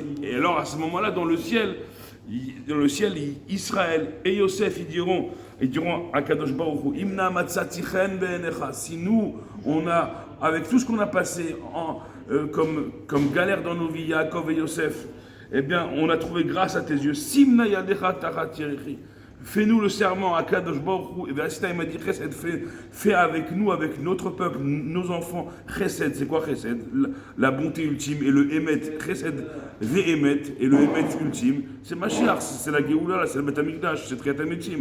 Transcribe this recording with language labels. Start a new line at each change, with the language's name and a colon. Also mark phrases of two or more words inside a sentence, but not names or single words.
French: Et alors, à ce moment-là, dans le ciel, Israël et Yosef, ils diront à
Hebrew: קדוש ברוך הוא, אם נא מצאתי חן בעיניך,
French: si nous, avec tout ce qu'on a passé comme galère dans nos vies, Yaakov et Yosef, eh bien, on a trouvé grâce à tes yeux.
Hebrew: שים נא ידך תחת ירכי.
French: Fais-nous le serment à
Hebrew: קדוש ברוך הוא.
French: Et V'asita, il m'a dit, Chesed, fais avec nous, avec notre peuple, nos enfants, Chesed. C'est quoi Chesed? La bonté ultime. Et le Emet,
Hebrew: חסד, ואמת,
French: et le Emet ultime, c'est Mashiach, c'est la Géoula, c'est le
Hebrew: בית המקדש,
French: c'est
Hebrew: תחיית המתים.